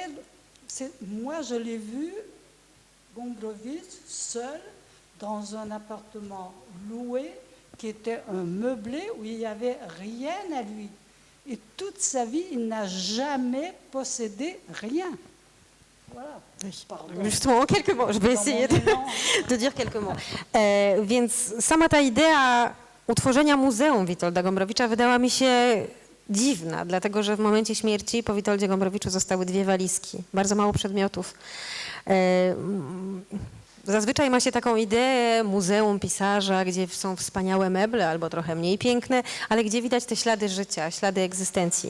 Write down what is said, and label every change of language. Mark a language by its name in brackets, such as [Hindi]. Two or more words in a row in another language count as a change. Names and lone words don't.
[French] Moi, je l'ai vu, Gombrowicz, seul, dans un appartement loué, qui était un meublé où il n'y avait rien à lui. Et toute sa vie, il n'a jamais possédé rien. Voilà. Justement, quelques mots. Je vais essayer de dire quelques mots. [Polish] Więc sama ta idea utworzenia muzeum Witolda Gombrowicza wydała mi się dziwna, dlatego że w momencie śmierci po Witoldzie Gombrowiczu zostały 2 walizki, bardzo mało przedmiotów. Zazwyczaj ma się taką ideę muzeum pisarza, gdzie są wspaniałe meble albo trochę mniej piękne, ale gdzie widać te ślady życia, ślady egzystencji.